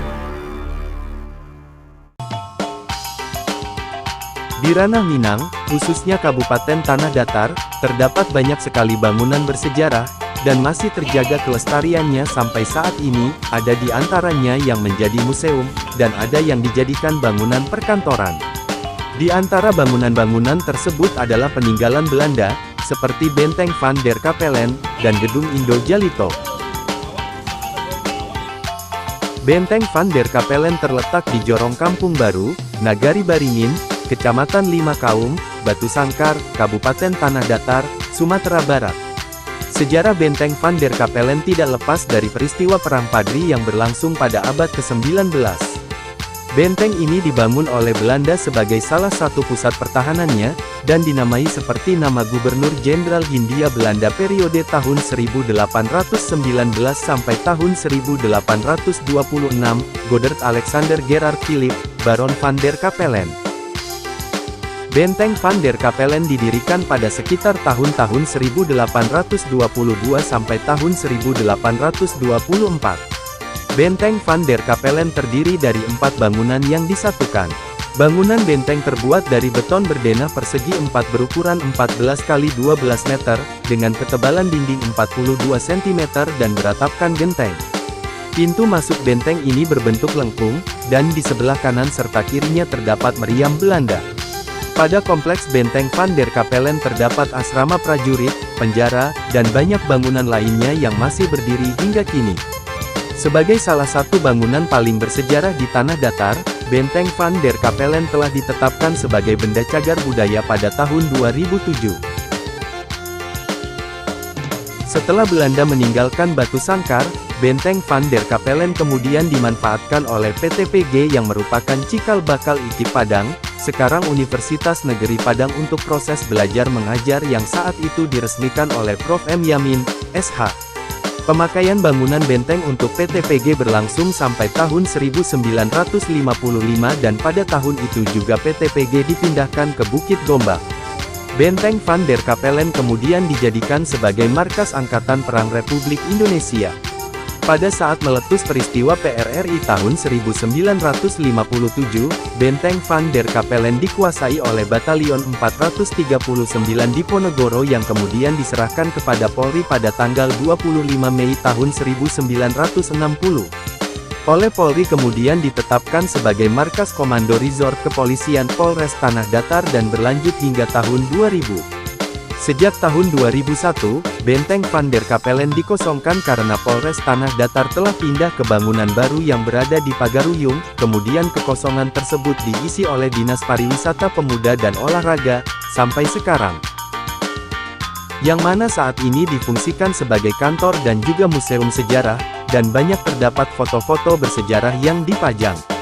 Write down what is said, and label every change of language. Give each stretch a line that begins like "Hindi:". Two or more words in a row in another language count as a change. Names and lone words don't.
Indonesian: Di ranah Minang, khususnya Kabupaten Tanah Datar, terdapat banyak sekali bangunan bersejarah, dan masih terjaga kelestariannya sampai saat ini. Ada di antaranya yang menjadi museum, dan ada yang dijadikan bangunan perkantoran. Di antara bangunan-bangunan tersebut adalah peninggalan Belanda, seperti Benteng van der Kapellen, dan Gedung Indo Jalito. Benteng van der Kapellen terletak di Jorong Kampung Baru, Nagari Baringin, Kecamatan Lima Kaum, Batu Sangkar, Kabupaten Tanah Datar, Sumatera Barat. Sejarah Benteng van der Kapellen tidak lepas dari peristiwa Perang Padri yang berlangsung pada abad ke-19. Benteng ini dibangun oleh Belanda sebagai salah satu pusat pertahanannya, dan dinamai seperti nama Gubernur Jenderal Hindia Belanda periode tahun 1819 sampai tahun 1826, Godard Alexander Gerard Philip, Baron van der Kapellen. Benteng van der Kapellen didirikan pada sekitar tahun-tahun 1822 sampai tahun 1824. Benteng van der Kapellen terdiri dari 4 bangunan yang disatukan. Bangunan benteng terbuat dari beton berdenah persegi 4 berukuran 14 x 12 meter, dengan ketebalan dinding 42 cm dan beratapkan genteng. Pintu masuk benteng ini berbentuk lengkung, dan di sebelah kanan serta kirinya terdapat meriam Belanda. Pada kompleks Benteng van der Kapellen terdapat asrama prajurit, penjara, dan banyak bangunan lainnya yang masih berdiri hingga kini. Sebagai salah satu bangunan paling bersejarah di Tanah Datar, Benteng van der Kapellen telah ditetapkan sebagai Benda Cagar Budaya pada tahun 2007. Setelah Belanda meninggalkan Batu Sangkar, Benteng van der Kapellen kemudian dimanfaatkan oleh PT PG yang merupakan cikal bakal IKIP Padang, sekarang Universitas Negeri Padang, untuk proses belajar mengajar yang saat itu diresmikan oleh Prof. M. Yamin, SH. Pemakaian bangunan benteng untuk PT PG berlangsung sampai tahun 1955 dan pada tahun itu juga PT PG dipindahkan ke Bukit Gombak. Benteng van der Kapellen kemudian dijadikan sebagai markas Angkatan Perang Republik Indonesia. Pada saat meletus peristiwa PRRI tahun 1957, Benteng van der Kapellen dikuasai oleh Batalion 439 Diponegoro yang kemudian diserahkan kepada Polri pada tanggal 25 Mei tahun 1960. Oleh Polri kemudian ditetapkan sebagai markas Komando Resort Kepolisian Polres Tanah Datar dan berlanjut hingga tahun 2000. Sejak tahun 2001, Benteng van der Kapellen dikosongkan karena Polres Tanah Datar telah pindah ke bangunan baru yang berada di Pagaruyung, kemudian kekosongan tersebut diisi oleh Dinas Pariwisata Pemuda dan Olahraga, sampai sekarang. Yang mana saat ini difungsikan sebagai kantor dan juga museum sejarah, dan banyak terdapat foto-foto bersejarah yang dipajang.